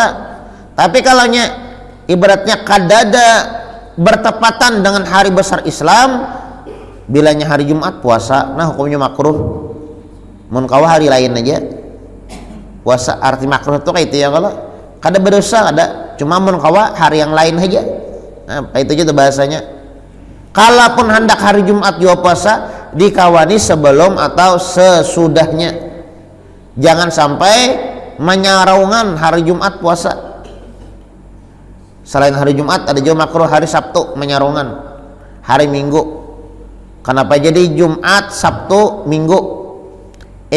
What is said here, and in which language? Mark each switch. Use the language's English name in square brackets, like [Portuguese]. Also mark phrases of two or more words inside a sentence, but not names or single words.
[Banjar] Tapi kalaunya ibaratnya kadada bertepatan dengan hari besar Islam, bilanya hari Jumat puasa, nah hukumnya makruh. Mun kawa hari lain aja puasa, arti makruh itu kayak itu ya, kalau kada berdosa kada, cuma mun kawa hari yang lain aja. Nah kayak itu aja bahasanya. Kalaupun hendak hari Jumat juga puasa, dikawani sebelum atau sesudahnya, jangan sampai menyarungan hari Jumat puasa. Selain hari Jumat ada juga makruh hari Sabtu menyarungan hari Minggu. Kenapa jadi Jumat, Sabtu, Minggu?